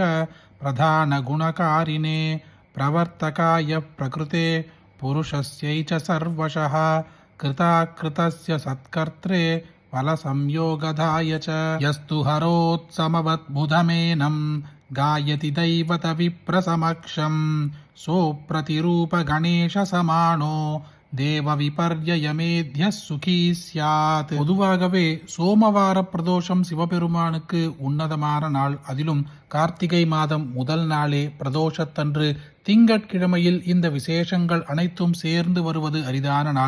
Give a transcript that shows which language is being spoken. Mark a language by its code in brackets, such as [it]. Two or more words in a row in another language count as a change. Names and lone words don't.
[sa] प्रधानगुणकारिणे प्रवर्तकाय प्रकृते पुरुषस्यै च सर्वशः कृताकृतस्य सत्कर्त्रे फलसंयोगदाय च यस्तु हरोत्समवद्बुधमेनं गायति दैवतविप्रसमक्षं सोप्रतिरूपगणेशसमानो देव विपर्ययमेत्य सुखी स्यात्. [ta] பொதுவாகவே சோமவார பிரதோஷம் சிவபெருமானுக்கு உன்னதமான நாள். அதிலும் கார்த்திகை மாதம் முதல் நாளே பிரதோஷத்தன்று திங்கட்கிழமையில் இந்த விசேஷங்கள் அனைத்தும் சேர்ந்து வருவது அரிதான நாள்.